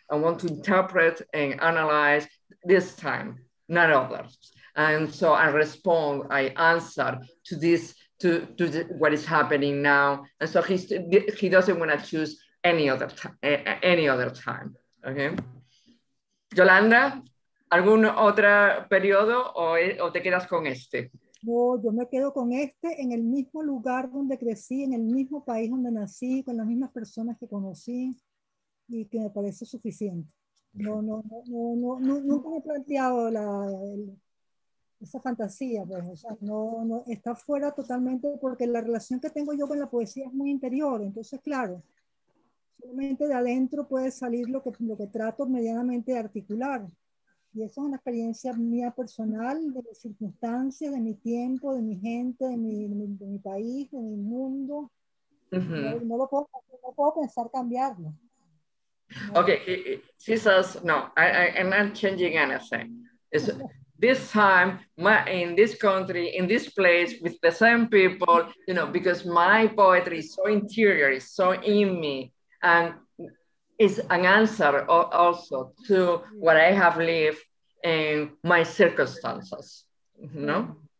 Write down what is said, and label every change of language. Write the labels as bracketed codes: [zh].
[en] I want to interpret and analyze this time, not others. And so I answer to this, to what is happening now. And so he doesn't want to choose any other time. Okay. [es] Yolanda, ¿algún otro periodo o te quedas con este? No, yo me quedo con este, en el mismo lugar donde crecí, en el mismo país donde nací, con las mismas personas que conocí y que me parece suficiente. Nunca me he planteado esa fantasía, pues, o sea, no está fuera totalmente porque la relación que tengo yo con la poesía es muy interior, entonces, claro, solamente de adentro puede salir lo que trato medianamente de articular. Y eso es una experiencia mía personal, de mis circunstancias, de mi tiempo, de mi gente, de mi país, de mi mundo. No puedo pensar cambiarlo. No. [en] Okay, she says, no, I'm not changing anything. It's, this time, in this country, in this place, with the same people, you know, because my poetry is so interior, it's so in me, and it's an answer also to what I have lived in my circumstances, you know?